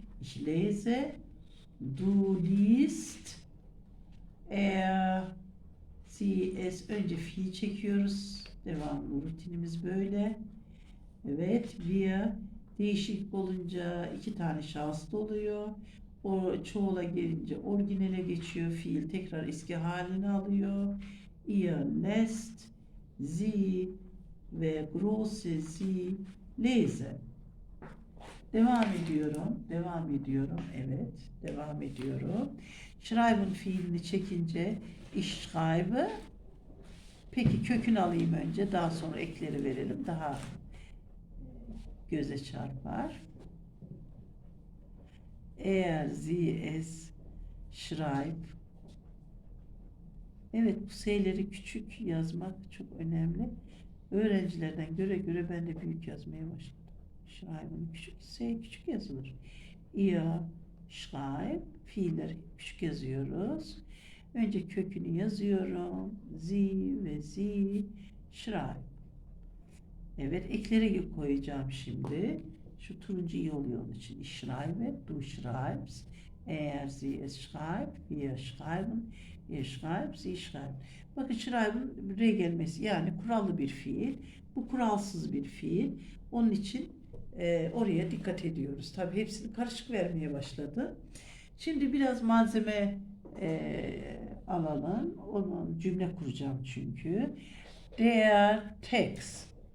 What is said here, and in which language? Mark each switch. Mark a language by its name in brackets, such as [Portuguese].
[German] Ich lese, du liest, sie, es. [Turkish] Önce fiil çekiyoruz. Devamlı rutinimiz böyle. Evet, wir değişik olunca iki tane şahıs da oluyor. O çoğula gelince orijinale geçiyor. Fiil tekrar eski halini alıyor. [German] Ihr lässt, sie ve große sie lesen. [Turkish] Devam ediyorum. Evet, devam ediyorum. Schreiben fiilini çekince [German] ich schreibe. [Turkish] Peki kökünü alayım önce, daha sonra ekleri verelim. Daha göze çarpar. [German] Sie es schreibt. [Turkish] Evet, bu S'leri küçük yazmak çok önemli. Öğrencilerden göre ben de büyük yazmaya başladım. Schreiben küçük, S küçük yazılır. [German] Ihr schreibt, [Turkish] fiilleri küçük yazıyoruz. Önce kökünü yazıyorum. [German] Sie ve sie schreibt. [Turkish] Evet, ekleri koyacağım şimdi. Şu turuncu iyi oluyor onun için. [German] Ich schreibe, du schreibst. Sie es schreibt, wir schreiben, ihr schreibt, sie schreibt. [Turkish] Bakın schreiben re gelmesi yani kurallı bir fiil. Bu kuralsız bir fiil. Onun için oraya dikkat ediyoruz. Tabii hepsini karışık vermeye başladı. Şimdi biraz malzeme alalım. Onun cümle kuracağım çünkü. [German] Der Text.